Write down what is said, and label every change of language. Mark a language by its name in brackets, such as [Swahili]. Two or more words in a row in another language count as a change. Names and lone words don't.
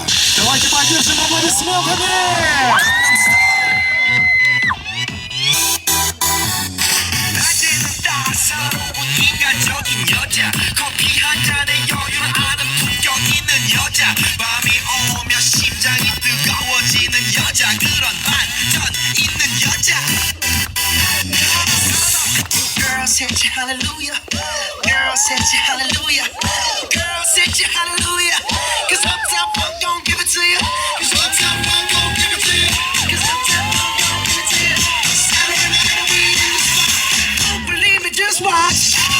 [Russian] Давайте поддержим аплодисментами! [Korean] 낮에는 따사로운 인간적인 여자, 커피 한 잔에 여유를 아는 품격 있는 여자, 밤이 오면 심장이 뜨거워지는 여자, 그런 반전 있는 여자. [English] Girls hit you hallelujah, girls hit you hallelujah, girls hit you hallelujah, 'cause Uptown Funk gon' give it to you, 'cause Uptown Funk gon' give it to you, 'cause Uptown Funk gon' give it to you. Saturday night we in the spot, don't believe me, just watch.